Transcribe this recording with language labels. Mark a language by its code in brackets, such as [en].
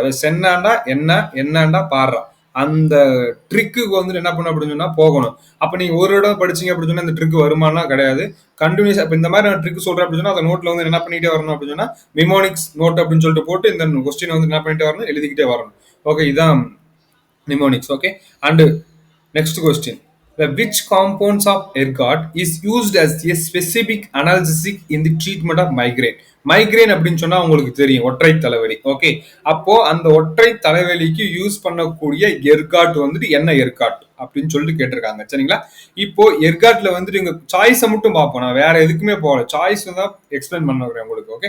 [ta] அதாவது சென்னாண்டா என்ன, என்னண்டா பாரா. அந்த ட்ரிக்கு வந்துட்டு என்ன பண்ண அப்படின்னு சொன்னா போகணும். அப்ப நீங்க ஒரு இடம் படிச்சீங்க அப்படின்னு சொன்னா இந்த ட்ரிக் வருமானா கிடையாது. கண்டினியூஸ் இப்ப இந்த மாதிரி நான் ட்ரிக் சொல்றேன் அப்படின்னு சொன்னா அந்த நோட்ல வந்து என்ன பண்ணிட்டே வரணும் அப்படின்னு சொன்னா நிமோனிக்ஸ் நோட் அப்படின்னு சொல்லிட்டு போட்டு இந்த கொஸ்டின் வந்து என்ன பண்ணிட்டே வரணும், எழுதிக்கிட்டே வரணும். ஓகே, இதான் mnemonics. [en] Okay, and next question, which compounds of ergot is used as a specific analgesic in the treatment of migraine. [ta] Migraine அப்படின்னு சொன்னா உங்களுக்கு தெரியும், ஒற்றை தலைவலி. ஓகே, அப்போ அந்த ஒற்றை தலைவலிக்கு யூஸ் பண்ணக்கூடிய எர்காட் வந்துட்டு என்ன எர்காட் அப்படின்னு சொல்லிட்டு கேட்டிருக்காங்க. சரிங்களா? இப்போ எர்காட்ல வந்துட்டு இங்க சாய்ஸை மட்டும் பார்ப்போம், நான் வேற எதுக்குமே போகல, சாய்ஸ் தான் எக்ஸ்பிளைன் பண்ண வரேன் உங்களுக்கு.